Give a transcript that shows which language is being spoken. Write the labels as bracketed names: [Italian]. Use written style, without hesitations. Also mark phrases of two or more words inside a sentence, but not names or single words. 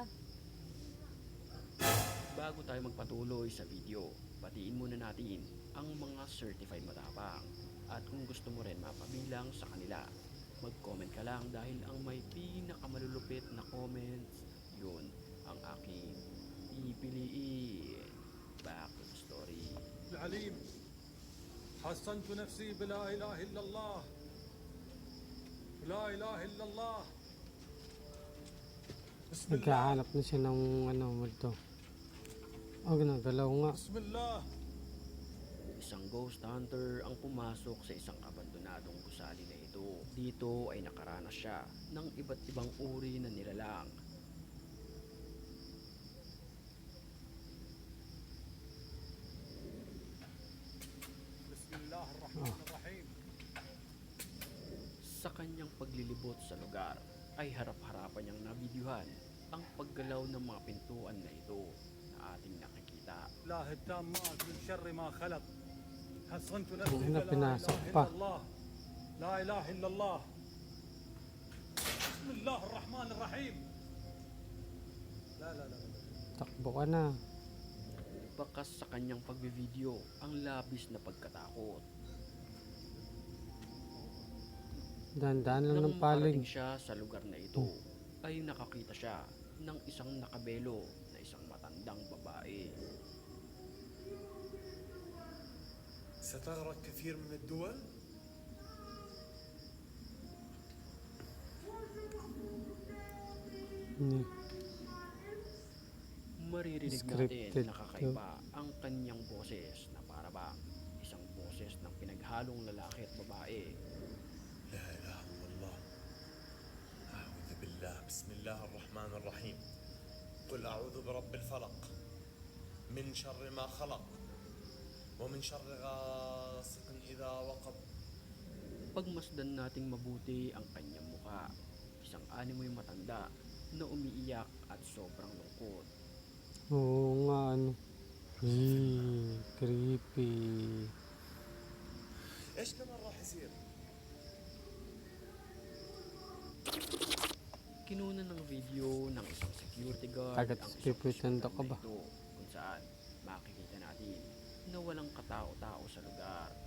[Filipino] Bago tayo magpatuloy sa video, batiin muna natin ang mga certified matapang. At kung gusto mo rin mapabilang sa kanila, mag-comment ka lang dahil ang may pinakamalulupit na comments, yun ang aking pipiliin. [English] Back to the story. [Arabic] العليم حصنت نفسي بلا إله إلا الله لا إله إلا الله بسم الله [Filipino] Naghahanap na siya ng multo. Ginagalaw nga. [Arabic] بسم الله. [Filipino] Isang [English] ghost hunter [Filipino] ang pumasok sa isang abandonadong gusali na ito. Dito ay nakaranas siya ng iba't ibang uri na nilalang. [Arabic] بسم الله الرحمن الرحيم. [Filipino] Sa kanyang paglilibot sa lugar ay harap-harapan niyang nabidyuhan ang paggalaw ng mga pintuan na ito na ating nakikita. [Arabic] الله التامات من شر ما خلق حصنت نفسي [Filipino] Una [Arabic] بلا [Filipino] pinasok [Arabic] إله [Filipino] pa. [Arabic] إلا الله لا إله إلا الله بسم الله الرحمن الرحيم. لا. [Filipino] Takbo ka na. Bakas sa kanyang pagbivideo ang labis na pagkatakot. Dahan-dahan lang Nang ng paling. makarating siya sa lugar na ito, ay nakakita siya ng isang nakabelo na isang matandang babae. [Arabic] ستغرق كثير من الدول. Hmm. [Filipino] Maririnig Scripted natin na kakaiba ang kanyang boses na para bang isang boses ng pinaghalong lalaki at babae. [Arabic] لا إله إلا الله. أعوذ بالله. بسم الله الرحمن الرحيم. قل أعوذ برب الفلق من شر ما خلق ومن شر غاسق إذا وقب. [Filipino] Pagmasdan nating mabuti ang kanyang muka, isang animoy matanda na umiiyak at sobrang lungkot. Oo nga, ano. Creepy. [Arabic] إيش كمان راح يصير؟ [Filipino] Kinunan ng video ng isang security guard Agad ang isang pipretendo ka ospital ba? na ito kung saan makikita natin na walang katao-tao sa lugar.